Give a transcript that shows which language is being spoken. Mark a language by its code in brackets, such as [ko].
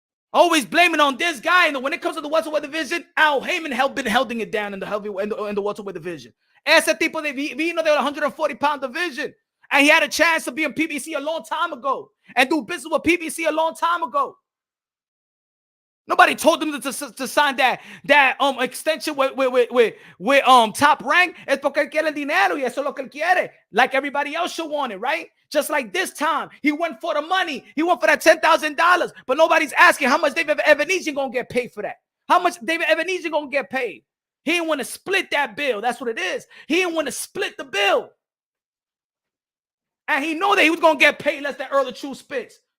[en] Always blaming on this guy. And when it comes to the welterweight division, Al Heyman been holding it down in the welterweight division. [es] Ese tipo de vino de [en] 140-pound division. And he had a chance to be in PBC a long time ago and do business with PBC a long time ago. Nobody told him to sign that extension with Top Rank. [es] Es porque él quiere el dinero y eso es lo que él quiere. [en] Like everybody else should want it, right? Just like this time, he went for the money. He went for that $10,000. But nobody's asking how much David Evanesian gonna get paid for that. How much David Evanesian gonna get paid? He didn't want to split that bill. That's what it is. He didn't want to split the bill. And he know that he was gonna get paid less than Earl the True Spence.